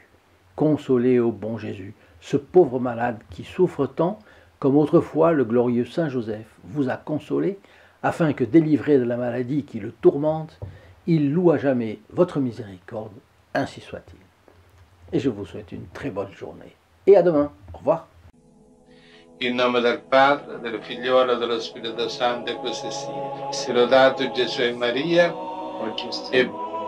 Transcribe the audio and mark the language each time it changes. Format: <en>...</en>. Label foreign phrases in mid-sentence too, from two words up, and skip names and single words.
<fr>Consolez, ô bon Jésus, ce pauvre malade qui souffre tant, comme autrefois le glorieux Saint Joseph vous a consolé, afin que, délivré de la maladie qui le tourmente, il loue à jamais votre miséricorde, ainsi soit-il. Et je vous souhaite une très bonne journée. Et à demain. Au revoir.</fr> <it>In nome del Padre, del Figliolo e dello Spirito Santo, e così sia. Sia lodato Gesù e Maria, e</it>